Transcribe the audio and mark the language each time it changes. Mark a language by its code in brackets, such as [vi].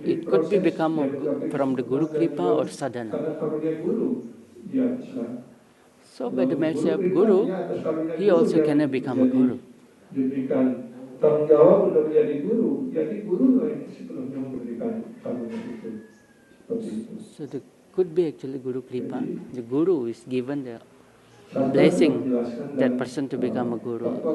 [en] It could be become from the guru kripa or sadhana. [id] Karena kalau dia guru, dia bisa. [en] So by the mercy of guru, he also can become a guru. [id] Diberikan tanggung jawab untuk menjadi guru. Jadi guru yang sebelumnya memberikan tanggung jawab itu. Seperti itu. [en] So there could be actually guru kripa. The guru is given the blessing that person to become a guru.